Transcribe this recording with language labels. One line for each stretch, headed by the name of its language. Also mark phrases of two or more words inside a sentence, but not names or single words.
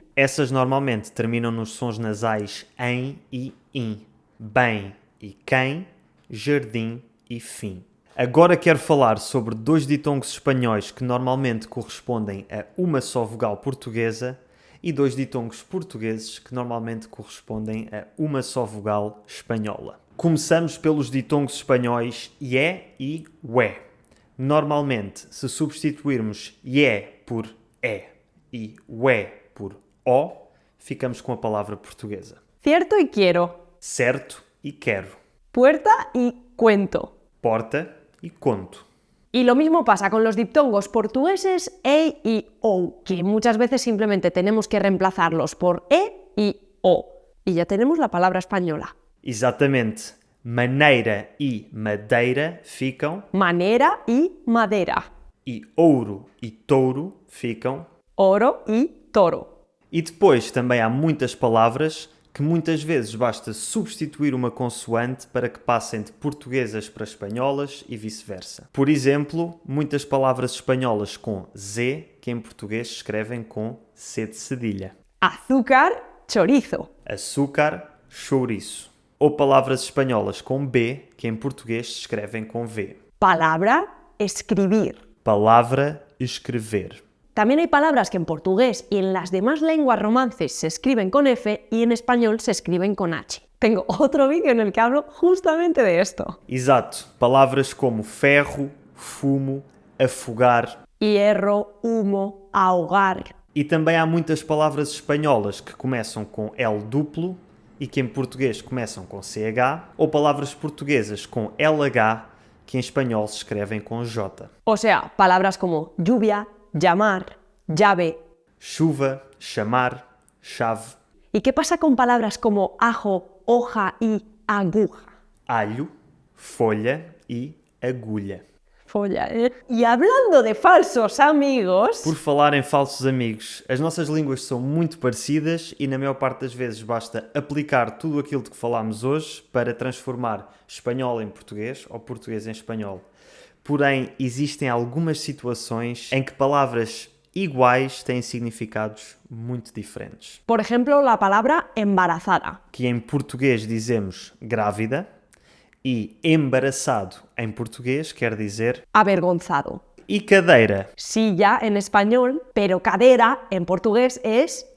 Portuguese: Essas normalmente terminam nos sons nasais em e in. Bem e quem, jardim e fim. Agora quero falar sobre dois ditongos espanhóis que normalmente correspondem a uma só vogal portuguesa e dois ditongos portugueses que normalmente correspondem a uma só vogal espanhola. Começamos pelos ditongos espanhóis ie e ué. Normalmente, se substituirmos ie por e e ué por o, ficamos com a palavra portuguesa.
Spanish: Cierto y quiero.
Portuguese: Certo e quero.
Spanish: Puerta y cuento.
Portuguese: Porta e conto.
Spanish: Y lo mismo pasa con los diptongos portugueses e y o, que muchas veces simplemente tenemos que reemplazarlos por e y o. Y ya tenemos la palabra española.
Portuguese: Exatamente. Maneira e madeira ficam
Spanish: Manera y madera.
Portuguese: e ouro e touro ficam.
Spanish: Oro y toro.
Portuguese: E depois também há muitas palavras que muitas vezes basta substituir uma consoante para que passem de portuguesas para espanholas e vice-versa. Por exemplo, muitas palavras espanholas com Z que em português se escrevem com C de cedilha.
Spanish: Azúcar, chorizo.
Portuguese: Açúcar, chouriço. Ou palavras espanholas com B que em português se escrevem com V.
Spanish: Palabra, escribir.
Portuguese: Palavra, escrever.
Spanish: También hay palabras que en portugués y en las demás lenguas romances se escriben con F y en español se escriben con H. Tengo otro vídeo en el que hablo justamente de esto.
Portuguese: Exato. Palavras como ferro, fumo, afogar.
Spanish: Hierro, humo, ahogar.
Portuguese: E também há muitas palavras espanholas que começam com L duplo e que em português começam com CH, ou palavras portuguesas com LH que em espanhol se escrevem com J.
Spanish: O sea, palabras como lluvia, llamar, llave.
Portuguese: Chuva, chamar, chave.
Spanish: ¿Y qué pasa con palabras como ajo, hoja y aguja?
Portuguese: Alho, folha e agulha.
Spanish: Folla, ¿eh? Y hablando de falsos amigos...
Portuguese: Por falar em falsos amigos, as nossas línguas são muito parecidas e na maior parte das vezes basta aplicar tudo aquilo de que falámos hoje para transformar espanhol em português ou português em espanhol. Porém, existem algumas situações em que palavras iguais têm significados muito diferentes.
Spanish: Por ejemplo, la palabra embarazada.
Portuguese: Que em português dizemos grávida e embaraçado em português quer dizer
Spanish: Avergonzado.
Portuguese: e cadeira,
Spanish: Silla en español, pero cadera en portugués es...
Portuguese: anca.